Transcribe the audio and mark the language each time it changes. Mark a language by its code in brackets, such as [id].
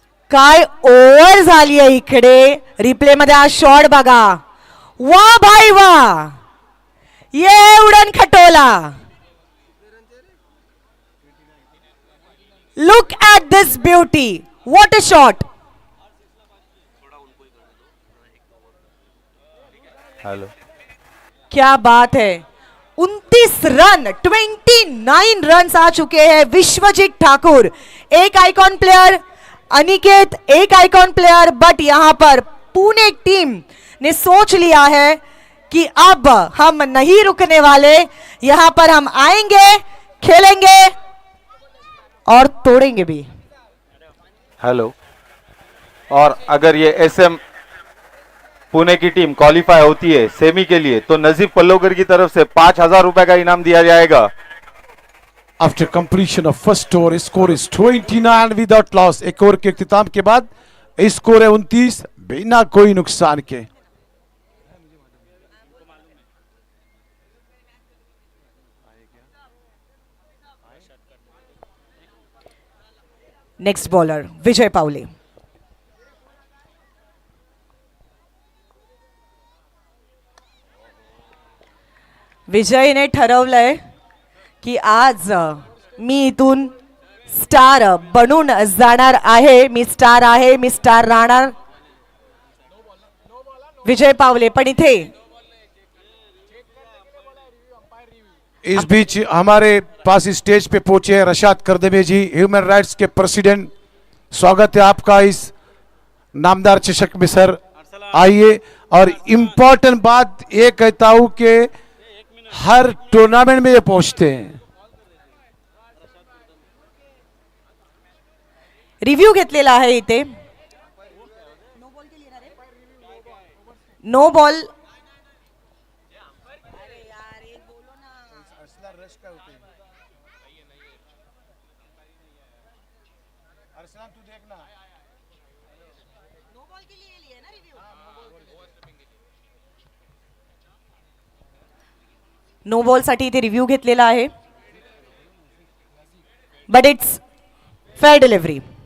[mr] काय ओव्हर झाली आहे इकडे, रिप्ले मध्ये हा शॉट बघा, [hi] वाह भाई वाह, ये उडन खटोला। [en] Look at this beauty, what a shot. Hello, [hi] क्या बात है, 29 रन, 29 रन आ चुके हैं विश्वजीत ठाकुर। एक आइकॉन प्लेयर अनिकेत, एक आइकॉन प्लेयर, बट यहां पर पुणे टीम ने सोच लिया है कि अब हम नहीं रुकने वाले, यहां पर हम आएंगे, खेलेंगे और तोड़ेंगे भी। [en] Hello. [hi] और अगर ये एसएम पुणे की टीम क्वालिफाई होती है सेमी के लिए तो नजीब पल्लोकर की तरफ से 5,000 रुपए का इनाम दिया जाएगा। [en] After completion of first over, score is 29 without loss. [hi] एक ओवर के इख्तिताम के बाद स्कोर है 29 बिना कोई नुकसान के। [en] Next bowler Vijay Pawale. [mr] विजयने ठरवलंय की आज मी इथून स्टार बनून जाणार आहे, मी स्टार आहे, मी स्टार राहणार। विजय पावले पण इथे [hi] इस बीच हमारे पास स्टेज पे पहुंचे हैं रशाद करदमे जी, ह्यूमन राइट्स के प्रेसिडेंट। स्वागत है आपका इस नामदार चषक में सर। आइए, और इम्पोर्टेंट बात ये कहता हूं कि हर टूर्नामेंट में ये पहुंचते हैं। [mr] रिव्ह्यू घेतलेला आहे इथे। नो बॉल नो बॉल साठी इथे रिव्ह्यू घेतलेला आहे, [en] But it's fair delivery.